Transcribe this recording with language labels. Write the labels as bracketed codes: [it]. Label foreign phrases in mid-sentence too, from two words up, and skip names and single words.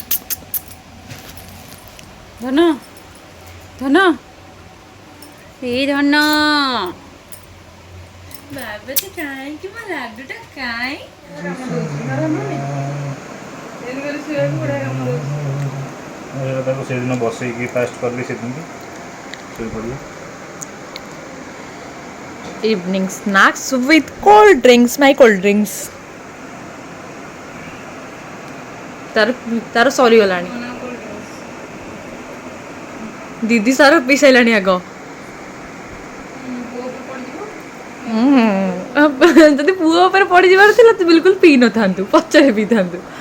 [or] ଧନ ଧନ ଏଇ ଧନ ବାବା ତ କାହିଁକି ମୋ ଲାଡୁଟା କାଇଁ ତାକୁ ସେଦିନ ବସେଇକି ଫାଷ୍ଟ କଲି, ସେଦିନ ଶୋଇପଡ଼ିବ। [en] Evening snacks with cold drinks, my cold drinks. [or] ତାର ସରିଗଲାଣି। ଦିଦି ସାର ପିଇ ସାରିଲାଣି ଆଗ। ଯଦି ପୁଅ ଉପରେ ପଡ଼ିଯିବାର ଥିଲା ତୁ ବିଲକୁଲ ପିଇ ନଥାନ୍ତୁ, ପଛରେ ପିଇଥାନ୍ତୁ।